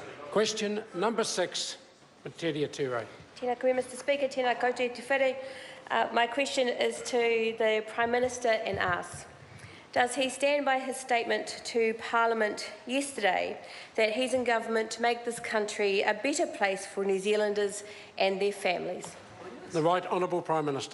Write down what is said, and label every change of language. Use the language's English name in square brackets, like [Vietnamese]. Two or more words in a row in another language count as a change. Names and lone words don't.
[English] Question number 6, Metiria Turei. [Māori] Tēnā koe, [English] Mr Speaker, [Māori] tēnā koutou te whare. [English] My question is to the Prime Minister and asks, does he stand by his statement to Parliament yesterday that he's in government to make this country a better place for New Zealanders and their families? The Right Honourable Prime Minister.